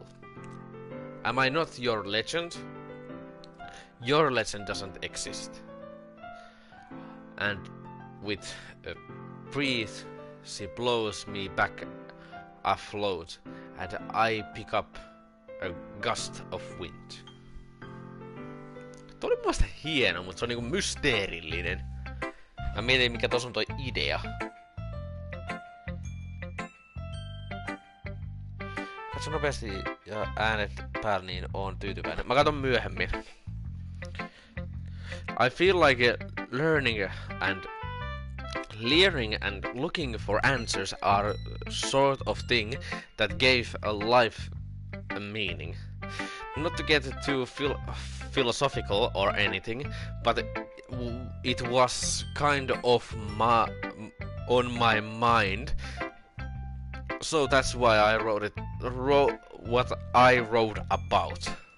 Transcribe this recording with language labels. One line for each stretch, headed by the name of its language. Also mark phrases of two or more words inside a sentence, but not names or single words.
English: Am I not your legend? Your legend doesn't exist. And with a breath, she blows me back afloat, and I pick up a gust of wind.
Finnish: Tuo oli mun mielestä hieno, mutta se on niinku mysteerillinen. Mä mietin, mikä tos on toi idea. Katso nopeasti ja äänet päällä, niin oon tyytyväinen. Mä katon myöhemmin.
English: I feel like learning and looking for answers are sort of thing that gave a life a meaning. Not to get too philosophical or anything, but it was kind of on my mind, so that's why I wrote what I wrote about.